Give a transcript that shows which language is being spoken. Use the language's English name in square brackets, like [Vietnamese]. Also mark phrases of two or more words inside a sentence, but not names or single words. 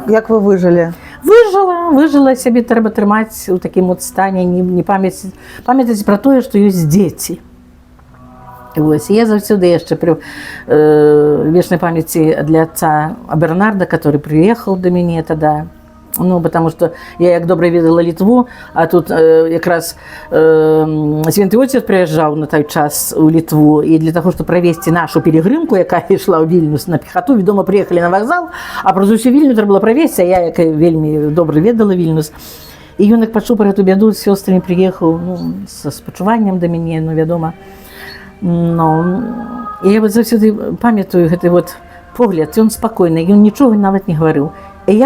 [Belarusian] Як вы выжылі? выжыла сябе трэба трымаць у такім от стане не памятаць пра тое што ёсць дзеці вось я заўсёды яшчэ пры вечнай памяці для отца Бернарда [Russian] который приехал [Belarusian] до мяне [Russian] тогда ну потому что [Belarusian] я як добра ведала Літву а тут якраз святы отец прыязджаў на той час у Літву і для таго што правесці нашу перегрымку якая ішла ў Вільнюс на пехату вядома приехалі на вакзал а праз усю Вільню трэба было правесці я як вельмі добра ведала Вільнюс і ён як пачуў пра эту бяду з сёстрамі прыехаў ну са спачуваннем да мяне ну вядома ну я вот заўсёды памятаю гэты вот погляд ён спакойны ён нічога нават не гаварыў і я